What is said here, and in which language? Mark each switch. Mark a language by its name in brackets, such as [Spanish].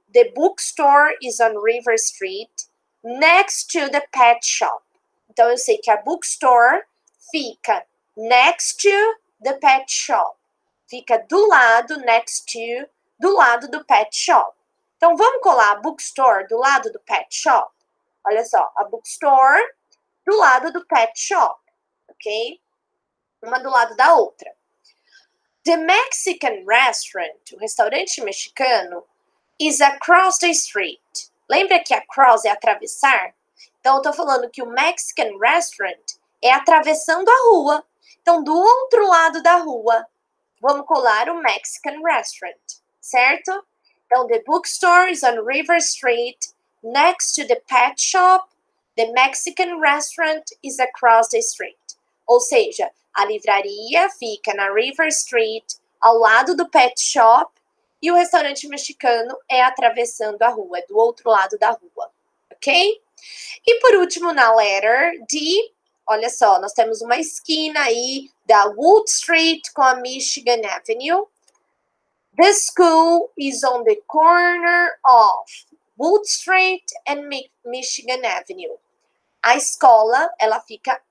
[English] The bookstore is on River Street, next to the pet shop. [Portuguese] Então, eu sei que a bookstore fica [English] next to the pet shop. [Portuguese] Fica do lado, [English] next to, [Portuguese] do lado do pet shop. Então, vamos colar a bookstore do lado do pet shop? Olha só, a bookstore do lado do pet shop, ok? Uma do lado da outra. [English] The Mexican restaurant, [Portuguese] o restaurante mexicano, [English] is across the street. [Portuguese] Lembra que across é atravessar? Então, eu tô falando que o Mexican restaurant é atravessando a rua. Então, do outro lado da rua, vamos colar o Mexican restaurant, certo? Então, [English] the bookstore is on River Street, next to the pet shop. The Mexican restaurant is across the street. [Portuguese] Ou seja, a livraria fica na River Street, ao lado do pet shop, e o restaurante mexicano é atravessando a rua, é do outro lado da rua, ok? E por último, na letter D, olha só, nós temos uma esquina aí da Wood Street com a Michigan Avenue. [English] The school is on the corner of Wood Street and Michigan Avenue. [Portuguese] A escola, ela fica